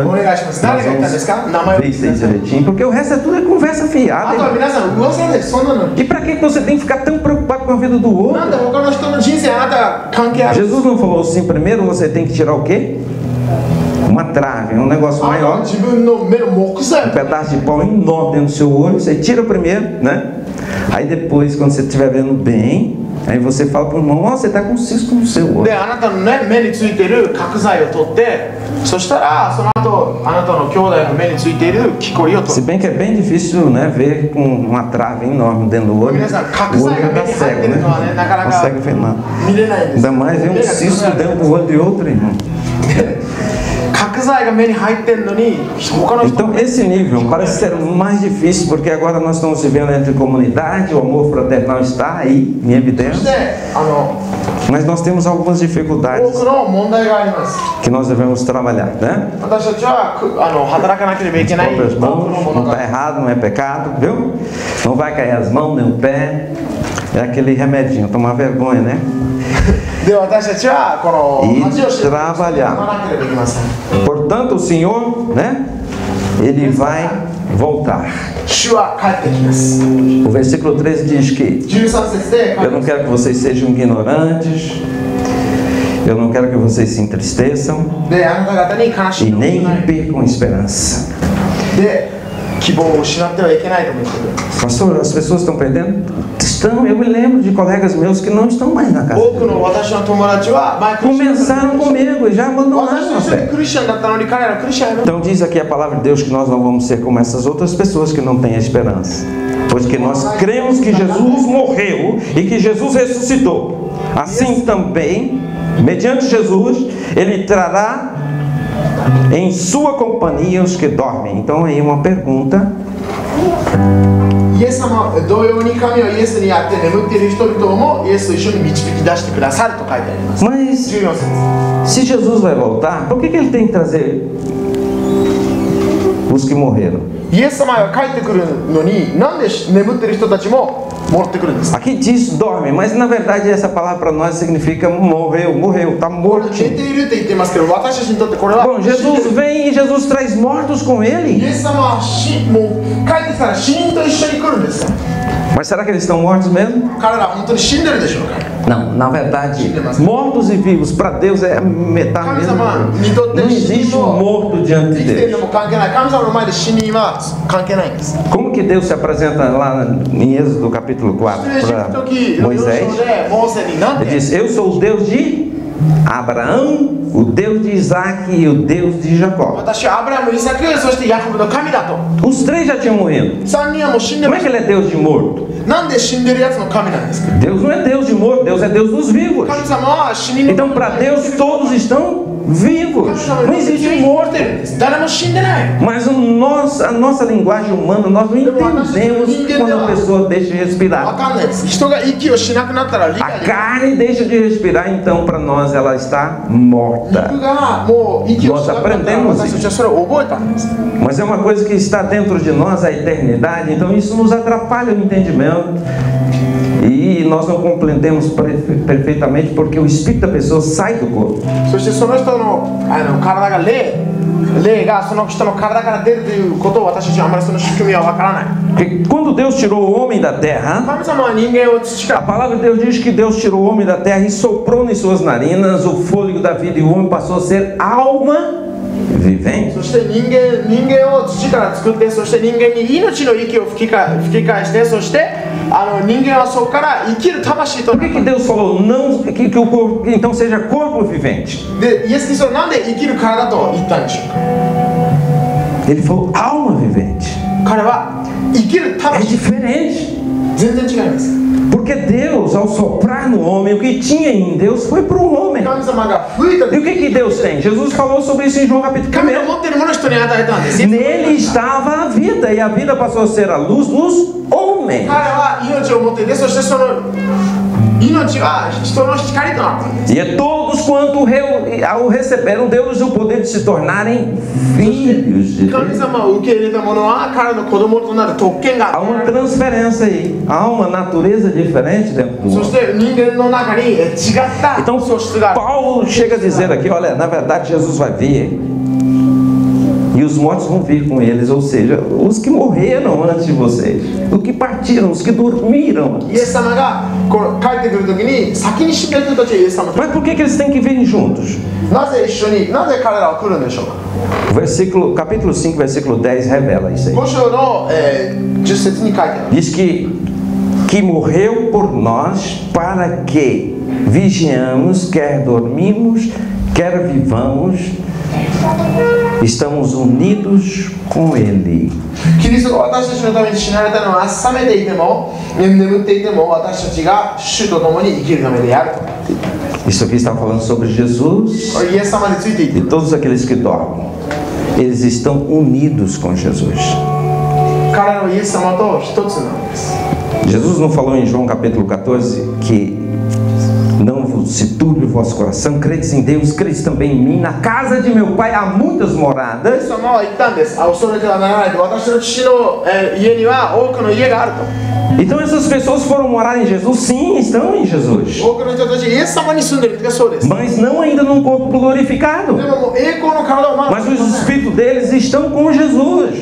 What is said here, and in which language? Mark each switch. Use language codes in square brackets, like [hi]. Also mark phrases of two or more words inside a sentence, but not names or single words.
[ja] お願いします [pt] Nós [ja] 誰が言ったんですか名前を [pt] vamos ver isso aí direitinho, porque o resto é tudo conversa [ja] あ [pt] fiada. [ja] とは [pt] irmão. [ja] 皆さん噂ですそんなの [pt] E para que você tem que ficar tão preocupado com a vida do [ja] なんで [pt] outro? [ja] 他の人の人生あなたが関係ある [pt] Jesus não falou assim, primeiro você tem que tirar o quê? Uma trave, um negócio [ja] あなたは [pt] maior. [ja] 自分の目の木材 [pt] Um pedaço de pau enorme dentro do seu olho, você tira primeiro, né? Aí depois, quando você estiver vendo bem, Aí você fala para o irmão, ó, você está com cisco no seu olho. [ja] であなたのね目についている角材を取って、そしたらその後あなたの兄弟の目についている木こりを取 [pt] Se [ja] る。 [pt] bem que é bem difícil, né, ver com uma trave enorme dentro do olho. [ja] 皆さん角 [pt] O olho [ja] 材が [pt] já [ja] 目 [pt] está [ja] に入っ [pt] cego, [ja] てるのはね [pt] né? [ja] なかな [pt] Não [ja] か [pt] consegue ver nada. [ja] 見れないんです。 [pt] Ainda mais ver um [ja] 目がつぶ [pt] cisco [ja] られてる [pt] dentro do olho de outro irmão. [ja] 角材が目に入ってるのに他の人 [pt] Então esse nível parece ser mais difícil, porque agora nós estamos vivendo entre comunidade, o amor fraternal está aí, em [ja] そし [pt] evidência. [ja] て [pt] Mas nós temos algumas [ja] 多 [pt] dificuldades [ja] くの問題があります。 [pt] que nós devemos trabalhar, né? [ja] 私たちは働かなければいけない [pt] Próprias [ja] 多くの [pt] mãos, [ja] もの [pt] não [ja] が [pt] está errado, não é pecado, viu? Não vai cair as mãos nem o pé. É aquele remedinho, tomar vergonha, né? [ja] で私たちはこの恥を知って学ば [pt] trabalhar. [ja] なければいけません。 [pt] Portanto, o Senhor, né? Ele vai voltar. [ja] 主は帰ってきます。 [pt] O versículo 13 diz que [ja] 13 節で [pt] eu não quero que vocês sejam ignorantes, eu não quero que vocês se entristeçam [ja] であなた方に悲し [pt] e [ja] みを [pt] nem [ja] ない [pt] percam esperança. [ja] で希望を失ってはいけないと思ってくる。 [pt] Pastor, as pessoas estão perdendo? Estão, eu me lembro de colegas meus que não estão mais na casa. [ja] 多くの私の友達は前クリスチャンだった [pt] Começaram comigo e já abandonaram [ja] 私 [pt] a [ja] と一緒に [pt] fé. [ja] クリスチャンだったのに彼らクリスチャンやめた。 [pt] Então diz aqui a palavra de Deus que nós não vamos ser como essas outras pessoas que não têm a esperança. Pois que nós cremos que Jesus morreu e que Jesus ressuscitou. Assim também, mediante Jesus, Ele trará em sua companhia os que dormem. Então aí uma pergunta. [ja] イエス様同様に神はイエスにあって眠っている人々もイエスと一緒に導き出してくださると書いてあります。 [pt] Mas [ja] 14節 [pt] se Jesus vai voltar, por que Ele tem que trazer os que morreram? [ja] イエス様が帰ってくるのになんで眠っている人たちも戻ってくるんですか。 [pt] Aqui diz dorme, mas na verdade essa palavra para nós significa morreu, morreu, está [ja] これ寝 [pt] morto. [ja] ているって言ってますけど私たちにとってこれは [pt] Bom, [ja] 死んで [pt] Jesus [ja] る [pt] vem e Jesus traz mortos com [ja] イ [pt] Ele. [ja] エス様はもう帰ってきたら死人と一緒に来るんですか。 [pt] Mas será que eles estão mortos mesmo? [ja] 彼らは本当に死んでるでしょうか。 [pt] Não, na verdade, mortos e vivos para Deus é metade [ja] 神 [pt] mesmo. [ja] 様にとって [pt] Não [ja] 死 [pt] existe [ja] 人 [pt] um [ja] も [pt] morto [ja] 生 [pt] diante [ja] き [pt] de [ja] ている [pt] Deus. [ja] のも関係ない。神様の前で死人は関係ないんです。 [pt] Como que Deus se apresenta lá em Êxodo capítulo 4 [ja] 出エジプト [pt] para [ja] 記4章 [pt] Moisés? [ja] でモーセになん [pt] Ele [ja] て [pt] diz: Eu sou o Deus de Abraão, o Deus de Isaac e o Deus de Jacó. [ja] 私はアブラム、イサク、そしてヤコブの神だと。 [pt] Os três já tinham morrido. [ja] 3 人はもう死んで [pt] Como [ja] ま [pt] é [ja] す [pt] que ele é Deus de morto? [ja] なんで死んでるやつの神なんですか。 [pt] Deus não é Deus de morto, Deus é Deus dos vivos. [ja] 神様は死人の [pt] Então, para Deus, todos estão [ja] 神 [pt] vivos. [ja] 様 [pt] Não [ja] の [pt] existe [ja] 生 [pt] um [ja] き [pt] morto. [ja] てるんです。誰も死んでない。 [pt] Mas a nossa linguagem humana, nós não entendemos quando a pessoa deixa de [ja] わ [pt] respirar. [ja] かんないです。人が息をしなくなったら理 [pt] A [ja] 解できない。 [pt] carne deixa de respirar, então para nós ela está morta. [ja] 肉がもう息をしなくなったら [pt] Nós aprendemos [ja] 私たちはそれを覚えたんです。 [pt] Mas é uma coisa que está dentro de nós, a eternidade, então isso nos atrapalha o entendimento. E nós não compreendemos perfeitamente porque o espírito da pessoa sai do corpo. [ja] そしてその人の体が霊がその人の体から出るということを私たちはあまりその仕組みはわからない。 [pt] Porque quando Deus tirou o homem da terra, [ja] 神様は人間を土か [pt] a [ja] ら [pt] palavra de Deus diz que Deus tirou o homem da terra e soprou em suas narinas o fôlego da vida, e o homem passou a ser alma vivente. [ja] そして人間を土から作って、そして人間に命の息を吹き返して、そして人間はそこから生きる魂と [pt] Por que Deus falou não que o corpo então seja corpo vivente? [ja] でイエス・キリストはなんで生きる体と言ったんでしょうか。 [pt] Ele falou alma vivente. [ja] 彼は生きる [pt] É [ja] 魂、 [pt] diferente. [ja] 全然違います。 [pt] Porque Deus, ao soprar no homem, o que tinha em Deus foi para o homem. [ja] 神様が吹いた [pt] E o que Deus tem? Jesus falou sobre isso em João capítulo [ja] 神が [pt] 1. [ja] 持っているものを人に与えたんです。 [pt] Nele estava a vida, e a vida passou a ser a luz dos homens. [ja] 彼は命を持っていて、そしてその命は人の光となったんです。 [pt] E a todos quanto ao receberam, deu-lhes o poder de se tornarem filhos de [ja] 神 [pt] Deus. [ja] 様を受け入れた者は彼の子供となる特権 [pt] Há [ja] が [pt] uma transferência aí, há uma natureza diferente dentro do [ja] そし [pt] homem. [ja] て人間の中に違った [pt] Então [ja] 素質がある。 [pt] Paulo chega a dizer aqui, olha, na verdade Jesus vai vir e os mortos vão vir com eles, ou seja, os que morreram antes de vocês, os que partiram, os que dormiram. [ja] イエス様がこの帰ってくるときに先に死んだ人たちはイエス様と [pt] Mas por que eles têm que vir juntos? [ja] なぜ一緒になぜ彼らは来るんでしょうか。 [pt] Capítulo 5, versículo 10 revela isso aí. [ja] 5章の、10節に書いてある。 [pt] Diz que que morreu por nós, para que vigiamos, quer dormimos, quer vivamos, estamos unidos com Ele. [ja] キリストが私たちのために死なれたのは覚めていても眠っていても私たちが主と共に生きるためであると。 [pt] Isso aqui está falando sobre Jesus [ja] イエス様について言って [pt] e todos aqueles que dormem. Eles estão unidos com Jesus. [ja] 彼らはイエス様と一つなんです。 [pt] Jesus não falou em João capítulo 14 que não se turbe o vosso coração, credes em Deus, credes também em mim. Na casa de meu pai há muitas [ja] イエ [pt] moradas. [ja] ス様は言ったんです。恐れてはならないと。私の父の家には多くの家があると。 [pt] Então essas pessoas foram morar em Jesus? Sim, estão em Jesus. [ja] 多くの人たちイエス様に住んでいるってそうです。 [pt] Mas não ainda num corpo glorificado. [ja] でももう栄光の体をまだ [pt] Mas os espíritos deles estão com Jesus.